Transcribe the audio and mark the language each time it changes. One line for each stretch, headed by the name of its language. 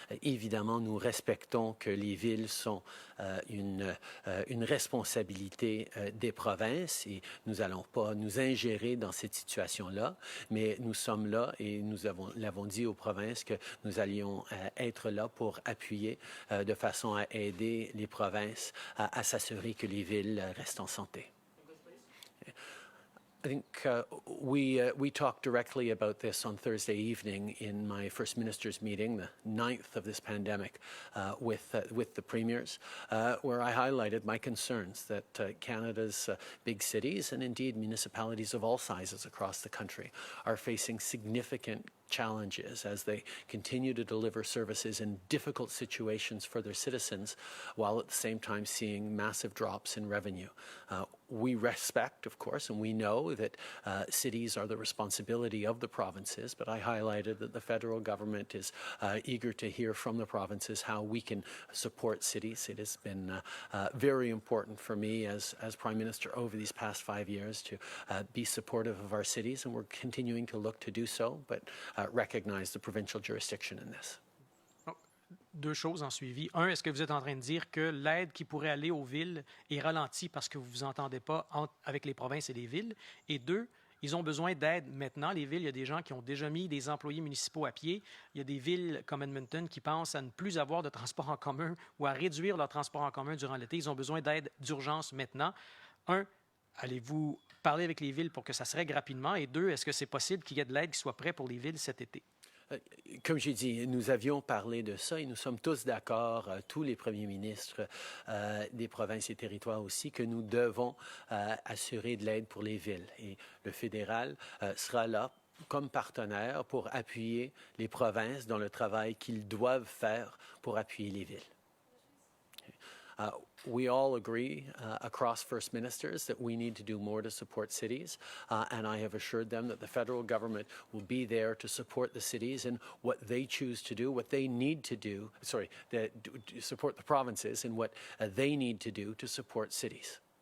French: Évidemment, nous respectons que les villes sont une responsabilité des provinces et nous n'allons pas nous ingérer dans cette situation-là, mais nous sommes là et nous l'avons dit aux provinces que nous allions être là pour appuyer de façon à aider les provinces à s'assurer que les villes restent en santé.
English: I think we talked directly about this on Thursday evening in my First Minister's meeting, the 9th of this pandemic, with the premiers, where I highlighted my concerns that Canada's big cities and indeed municipalities of all sizes across the country are facing significant challenges as they continue to deliver services in difficult situations for their citizens, while at the same time seeing massive drops in revenue. We respect, of course, and we know that cities are the responsibility of the provinces, but I highlighted that the federal government is eager to hear from the provinces how we can support cities. It has been very important for me as Prime Minister over these past 5 years to be supportive of our cities, and we're continuing to look to do so, but recognize the provincial jurisdiction in this.
French: Deux choses en suivi. Un, est-ce que vous êtes en train de dire que l'aide qui pourrait aller aux villes est ralentie parce que vous ne vous entendez pas avec les provinces et les villes? Et deux, ils ont besoin d'aide maintenant. Les villes, il y a des gens qui ont déjà mis des employés municipaux à pied. Il y a des villes comme Edmonton qui pensent à ne plus avoir de transport en commun ou à réduire leur transport en commun durant l'été. Ils ont besoin d'aide d'urgence maintenant. Un, allez-vous parler avec les villes pour que ça se règle rapidement? Et deux, est-ce que c'est possible qu'il y ait de l'aide qui soit prête pour les villes cet été? Comme j'ai dit, nous avions parlé de ça et nous sommes tous d'accord, tous les premiers ministres des provinces et territoires aussi, que nous devons assurer de l'aide pour les villes. Et le fédéral sera là comme partenaire pour appuyer les provinces dans le travail qu'ils doivent faire pour appuyer les villes.
English: We all agree across First Ministers that we need to do more to support cities, and I have assured them that the federal government will be there to support the cities in what they choose to do, what they need to do, to support the provinces in what they need to do to support cities.